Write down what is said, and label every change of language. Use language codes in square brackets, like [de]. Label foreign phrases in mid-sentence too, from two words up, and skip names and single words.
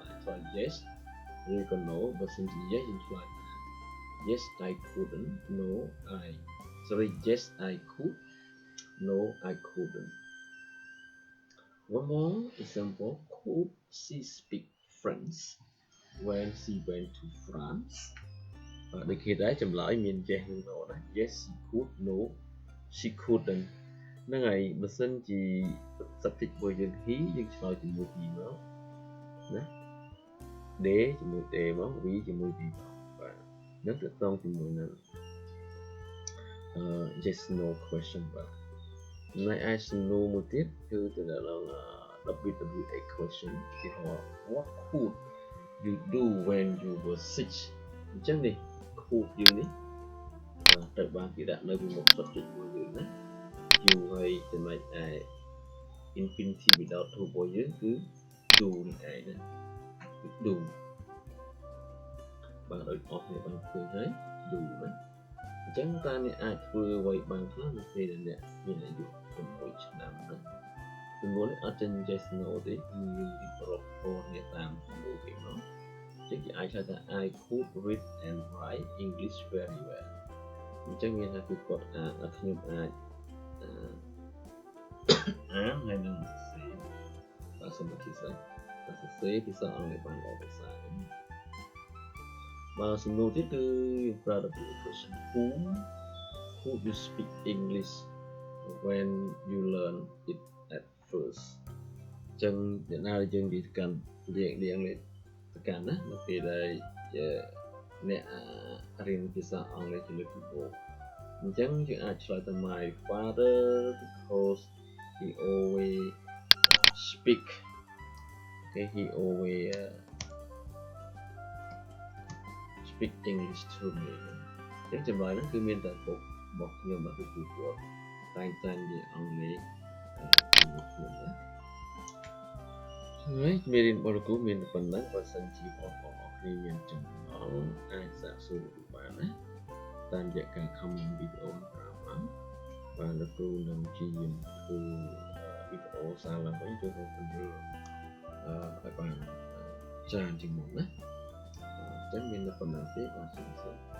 [en] យ yes ឬក៏ no បើសិនជា yes [km] យើងឆ្លើយ [en] yes I couldn't no yes I could no I couldn't one more example could she speak French when she went to France [km] ដូចគេដែរចម្លើយមាន [en] yes និង no ណា yes she could no she couldn't [km] ហ្នឹងហើយបើសិនជា subject របស់យើង he យើងឆ្លើយជាមួយ he មកណា they ជាមួយ they មក we ជាមួយ we មកបាទនឹងទៅតងជាមួយនឹង [en] yes no question [km] បាទចំណែកឯសំណួរមួយទៀតគឺទៅដល់ [en] WWA question [km] គេហៅ [en] what could you do when you were 6 [km] អញ្ចឹងនេះ could យើងនេះត្រូវបានគេដាក់នៅពីមុខ subject មួយយើងណា you ហើយចំណែកឯ [en] infinitive without to [km] របស់យើងគឺ do នេះឯងណាគឺ do បាទដូចអស់គ្នាបានឃើញហើយ do ណាអញ្ចឹងតើអ្នកអាចធ្វើអ្វីបានខ្លះនៅពេលដែលអ្នកមានអាយុ6ឆ្នាំណាសំណួរនេះអត់ចេញ [en] yes no [km] ទេគឺរៀបរាប់ពណ៌នេះតាមសំណួរគេមកអញ្ចឹងគេអាចហៅថា [en] I could read and write English very well [km] អញ្ចឹងមានថាគឺគាត់ខ្ញុំអាច ហើយនឹងសរសេរបាទសមាធិសិស្សសរសេរភាសាអង់គ្លេសបានល្អប្រសើរ Vàសំណួរទៀតគឺយើងប្រើទៅពី question [en] who you speak English when you learn it at first [km] ចឹងអ្នកណាដែលយើងនិយាយទៅកាន់រៀងទៅកាន់ណានៅពេលដែលអ្នករៀនភាសាអង់គ្លេសជាលើកដំបូងអញ្ចឹងយើងអាចឆ្លើយទៅ [en] my father because he always [km] speak okay he always [en] speak English to me [km] អញ្ចឹងចម្លើយហ្នឹងគឺមានតែពុករបស់ខ្ញុំបាទគឺគាត់តែងនិយាយអង់គ្លេសជាមួយខ្ញុំណាហើយមេរៀន របស់លោកគ្រូមានប៉ុណ្ណឹងបើសិនជាបងប្អូនអរគ្នាមានចំណងអាចសាកសួរលោកគ្រូបានណាតាមរយៈការ comment វីដេអូក្រោមមកបាទលោកគ្រូនឹងព្យាយាមធ្វើវីដេអូសារឡើងវិញចូលទៅពន្យល់ឲ្យបានច្រើនជាងមុនណាអញ្ចឹងមានប៉ុណ្ណឹងទេបាទសូមបាទ